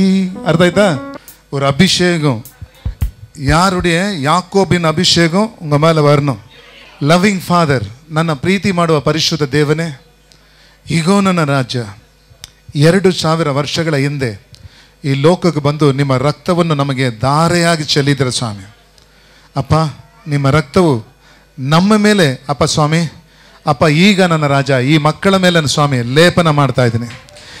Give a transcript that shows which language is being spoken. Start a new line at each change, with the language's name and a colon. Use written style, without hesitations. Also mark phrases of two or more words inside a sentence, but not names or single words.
Kannada: ಅರ್ಥ ಆಯ್ತಾ?
Tamil: ஒரு அபிஷேகம், யாருடைய யாக்கோபின் அபிஷேகம் உங்க மேல வரணும்.
English: Loving Father,
Kannada: ನನ್ನ ಪ್ರೀತಿ ಮಾಡುವ ಪರಿಶುದ್ಧ ದೇವನೇ, ಈಗೋ ನನ್ನ ರಾಜ್ಯ 2000 ವರ್ಷಗಳ ಹಿಂದೆ ಈ ಲೋಕಕ್ಕೆ ಬಂದು ನಿಮ್ಮ ರಕ್ತವನ್ನು ನಮಗೆ ಧಾರೆಯಾಗಿ ಚೆಲ್ಲಿದ್ದೀರ ಸ್ವಾಮಿ. ಅಪ್ಪ, ನಿಮ್ಮ ರಕ್ತವು ನಮ್ಮ ಮೇಲೆ ಅಪ್ಪ ಸ್ವಾಮಿ, ಅಪ್ಪ ಈಗ ನನ್ನ ರಾಜ ಈ ಮಕ್ಕಳ ಮೇಲೆ ಸ್ವಾಮಿ ಲೇಪನ ಮಾಡ್ತಾ ಇದ್ದೀನಿ.